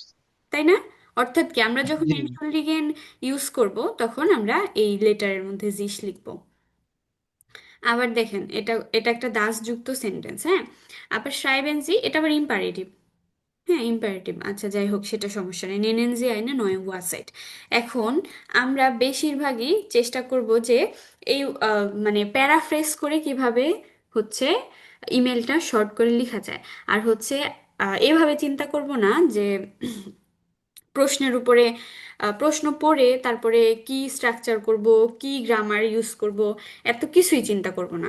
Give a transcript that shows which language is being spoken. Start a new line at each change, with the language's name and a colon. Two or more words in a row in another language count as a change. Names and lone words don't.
Bangla: তাই না? অর্থাৎ কি আমরা যখন জি। এনশুল্ডিগেন ইউজ করব, তখন আমরা এই লেটারের মধ্যে জিস লিখব। আবার দেখেন, এটা এটা একটা দাসযুক্ত সেন্টেন্স, হ্যাঁ। আবার
German: Schreiben Sie,
Bangla: এটা আবার ইম্পারেটিভ। হ্যাঁ, ইম্পারেটিভ, আচ্ছা যাই হোক, সেটা সমস্যা নেই।
German: নেনেন sie eine neue Uhrzeit।
Bangla: এখন আমরা বেশিরভাগই চেষ্টা করব যে এই মানে প্যারাফ্রেজ করে কিভাবে হচ্ছে ইমেলটা শর্ট করে লেখা যায়। আর হচ্ছে এভাবে চিন্তা করব না যে প্রশ্নের উপরে প্রশ্ন পড়ে তারপরে কি স্ট্রাকচার করব, কি গ্রামার ইউজ করব, এত কিছুই চিন্তা করব না।